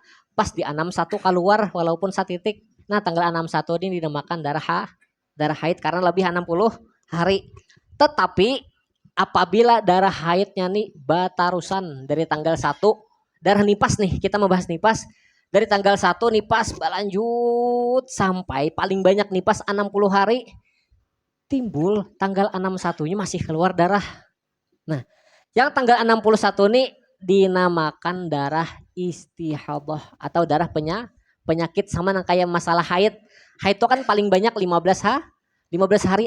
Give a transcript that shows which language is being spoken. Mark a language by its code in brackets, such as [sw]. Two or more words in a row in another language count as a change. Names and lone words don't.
[id] Pas di 61 keluar walaupun satitik. Nah, tanggal 61 ini dinamakan darah haid karena lebih 60 hari. Tetapi apabila darah haidnya nih batarusan dari tanggal 1, darah nipas nih, kita membahas nipas. Dari tanggal 1 nipas berlanjut sampai paling banyak nipas 60 hari. Timbul tanggal 61-nya masih keluar darah. Nah, yang tanggal 61 nih dinamakan darah istihadah atau darah penyakit sama kayak masalah haid. Haid itu kan paling banyak 15 hari.